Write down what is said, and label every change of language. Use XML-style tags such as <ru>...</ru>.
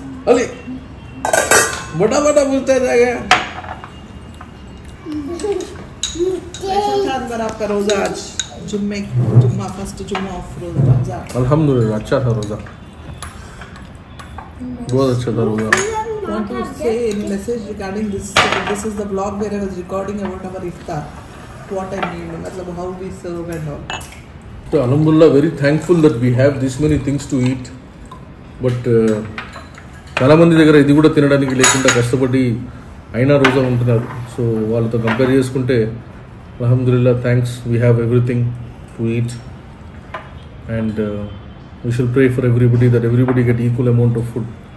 <hi>अली बड़ा बड़ा मुस्ताक आ गया। आपका रोजा आज जुम्मा फर्स्ट जुम्मा ऑफ रमजान। अल्हम्दुलिल्लाह अच्छा था रोजा, बहुत अच्छा था रोजा।</hi> <en>Want to say any message regarding this? This is the vlog where I was recording about our iftar. What I mean,</en> <hi>मतलब</hi> <en>how we serve and all. So alhamdulillah, very thankful that we have this many things to eat.</en> <te>But చాలా మంది దగ్గర ఇది కూడా తినడానికి లేకుండా కష్టపడి అయినా రోజా ఉంటున్నారు. సో వాళ్ళతో కంపేర్ చేసుకుంటే</te> <en>alhamdulillah, thanks, we have everything to eat. And we should pray for everybody that everybody get equal amount of food.</en>